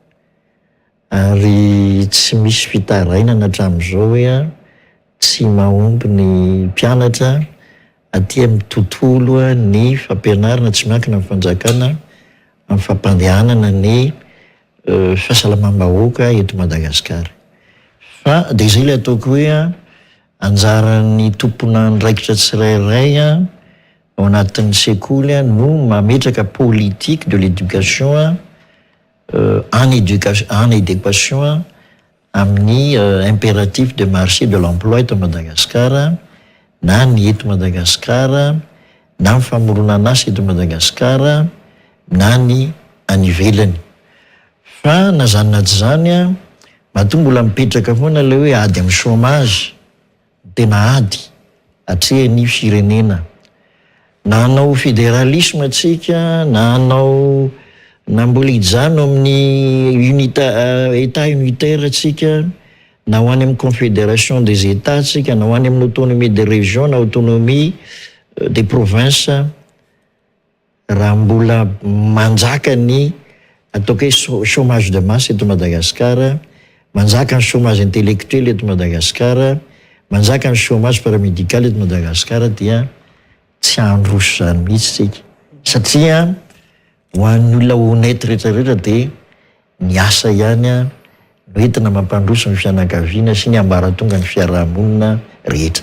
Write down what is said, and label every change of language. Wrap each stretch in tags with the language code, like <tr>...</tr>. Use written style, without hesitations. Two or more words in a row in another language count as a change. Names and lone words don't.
<mg>ary tsy misy fitarainana hatramin'izao hoe tsy mahomby ny mpianatra aty amin'ny tontolo ny fampianarana tsy miankina amin'ny fanjakana amin'ny fampandehanana ny fahasalamam-bahoaka eto Madagasikara. Fa dia izay ilay ataoko hoe anjaran'ny tompona ndraikitra tsirairay ao anatin'ny sekoly no mametraka</mg> <fr>politique de l'éducation en adéquation</fr> <mg>amin'ny</mg> <fr>impératif de marché de l'emploi</fr> <mg>eto Madagasikara na ny eto Madagasikara na ny famoronana asa eto Madagasikara na ny any ivelany. Fa na zany na tsy zany mahatonga mbola mipetraka foana ilay hoe ady amin'ny chômage tena ady atrehan'ny firenena na hanao fédéralisme atsika na hanao na mbola hijano amin'ny</mg> <fr>état unitaire</fr> <mg>atsika na ho any amin'ny</mg> <fr>confédération des états</fr> <mg>atsika na ho any amin'ny</mg> <fr>autonomie des régions</fr> <mg>na</mg> <fr>autonomie des provinces</fr> <mg>raha mbola manjaka ny ataoko hoe</mg> <fr>chômage de masse</fr> <mg>eto Madagasikara, manjaka ny</mg> <fr>chômage intellectuel</fr> <mg>eto Madagasikara, manjaka ny</mg> <fr>chômage paramédical</fr> <mg>eto Madagasikara dia tsy handroso zany mihitsy tsika satria ho an'ny olona honnête rehetrarehetra dia ny asa ihany no entina mampandroso ny fianakaviana sy ny ambaratonga ny fiarahamonina rehetra.</mg>